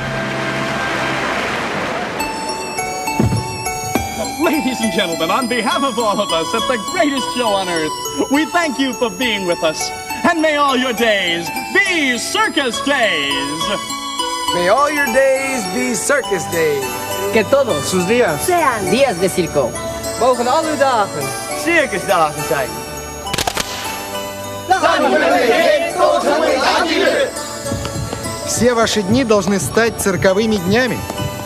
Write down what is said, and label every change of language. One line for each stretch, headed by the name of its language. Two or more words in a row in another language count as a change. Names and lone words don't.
English: Ladies and gentlemen, on behalf of all of us at the greatest show on earth, we thank you for being with us. And may all your days be circus days. May all your days be circus days.
Spanish: Que todos sus días sean días de circo.
Dutch: Mogen al uw dagen circusdagen zijn.
Russian: Все ваши дни должны стать цирковыми днями.